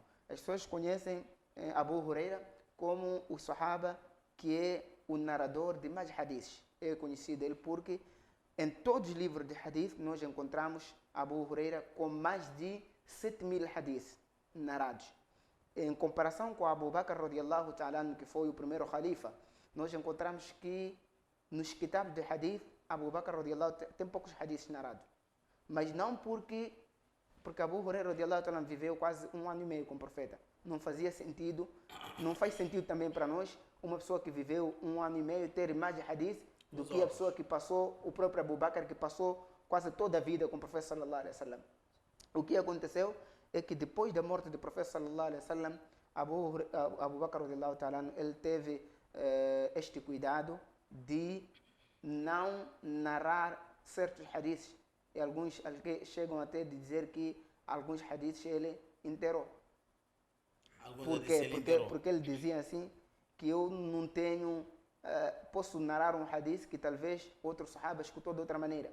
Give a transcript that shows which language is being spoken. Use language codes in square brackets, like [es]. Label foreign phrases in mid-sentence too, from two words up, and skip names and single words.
[pt] As pessoas conhecem Abu Huraira como o Sahaba que é o narrador de mais hadiths. É conhecido ele porque em todos os livros de hadith nós encontramos Abu Huraira com mais de 7.000 hadiths narrados. Em comparação com Abu Bakr [ar] رضي الله تعالى عنه, [pt] que foi o primeiro khalifa, nós encontramos que nos kitabs de hadith Abu Bakr [ar] رضي الله تعالى [pt] tem poucos hadiths narrados. Mas não porque Abu Huraira [ar] رضي الله تعالى [pt] viveu quase 1 ano e meio com o profeta. Não fazia sentido, não faz sentido também para nós uma pessoa que viveu 1 ano e meio ter mais hadith do que a pessoa que passou, o próprio Abu Bakr, que passou quase toda a vida com o profeta [ar] صلى الله عليه وسلم. [pt] O que aconteceu é que depois da morte do profeta [ar] صلى الله عليه وسلم, [pt] Abu Bakr [ar] رضي الله تعالى, [pt] ele teve este cuidado de não narrar certos hadiths. E alguns chegam até a dizer que alguns hadiths ele enterrou. Por quê? Porque ele dizia assim, que eu não tenho, posso narrar um hadith que talvez outro sahaba escutou de outra maneira.